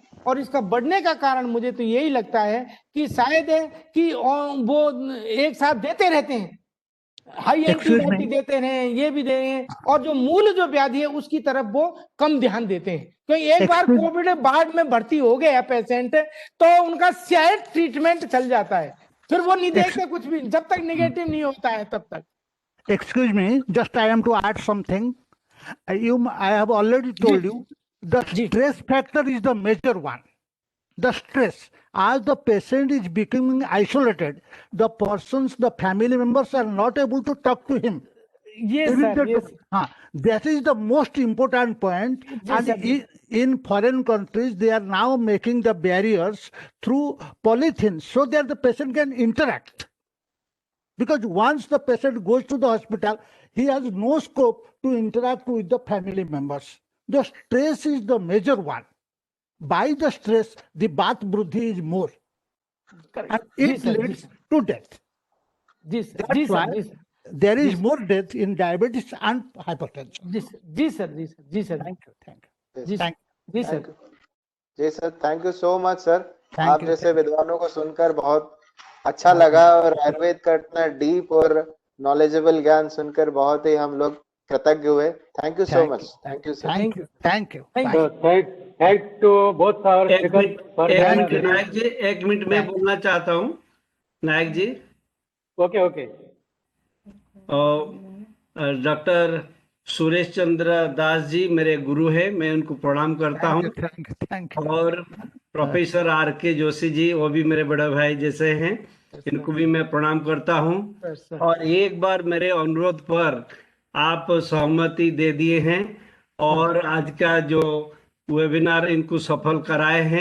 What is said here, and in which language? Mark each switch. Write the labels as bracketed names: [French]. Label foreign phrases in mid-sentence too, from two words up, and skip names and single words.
[Hindi] और इसका बढ़ने का कारण मुझे तो यही लगता है कि शायद है कि वो एक साथ देते रहते हैं, हाई [English] Excuse [Hindi] एंटीबायोटिक [English] me. [Hindi] देते हैं, ये भी दे रहे हैं, और जो मूल जो व्याधि है उसकी तरफ वो कम ध्यान देते हैं। क्योंकि एक बार [English] Excuse- [Hindi] कोविड वार्ड में भर्ती हो गया पेशेंट तो उनका शायद ट्रीटमेंट चल जाता है, फिर वो नहीं देखते कुछ भी, जब तक निगेटिव नहीं होता है तब तक। [English] Excuse me, just I am to add something. I have already told you the [Hindi] जी। [English] stress factor is the major one. The stress, as the patient is becoming isolated, the persons, the family members are not able to talk to him. [Hindi] ये [English] Even [Hindi] सर, ये [English] that is the most important point. [Hindi] जी [English] And [Hindi] सर, जी। [English] in foreign countries, they are now making the barriers through polythene so that the patient can interact. Because once the patient goes to the hospital, he has no scope to interact with the family members. The stress is the major one. By the stress, the bath bruddhi is more. And [Hindi] जी [English] it [Hindi] सर, जी [English] leads [Hindi] सर, [English] to death. [Hindi] जी सर, [English] That's [Hindi] जी [English] why [Hindi] सर, जी सर, [English] there is Yes. more death in diabetes and hypertension. [Hindi] जी सर, जी सर, जी सर, जी सर, [English] Thank you. Thank you. Yes. [Hindi] जी [English] Thank [Hindi] जी [English] Thank [Hindi] सर। [English] you. [Hindi] जी सर, [English] Thank you so much sir. Thank [Hindi] आप [English] you, [Hindi] जैसे [English] thank you. [Hindi] विद्वानों को सुनकर बहुत अच्छा लगा, और आयुर्वेद का इतना डीप और नॉलेजेबल ज्ञान सुनकर बहुत ही हम लोग कृतज्ञ हुए। [English] Thank you so Thank मच। you. Thank you sir. Thank you. Thank you. Thank Bye. So thanks to both our [Hindi] एक [English] speakers [Hindi] मिनट [English] for [Hindi] एक [English] their [Hindi] मिनट [English] very [Hindi] नायक जी, एक मिनट में बोलना चाहता हूँ नायक जी। [English] okay. [Hindi] और डॉक्टर सुरेश चंद्र दास जी मेरे गुरु हैं, मैं उनको प्रणाम करता हूँ। [English] Thank you. Thank you. [Hindi] और प्रोफेसर आर के जोशी जी, वो भी मेरे बड़े भाई जैसे हैं, इनको भी मैं प्रणाम करता हूँ। सर। और एक बार मेरे अनुरोध पर आप सहमति दे दिए हैं और आज का जो वेबिनार इनको सफल कराए हैं।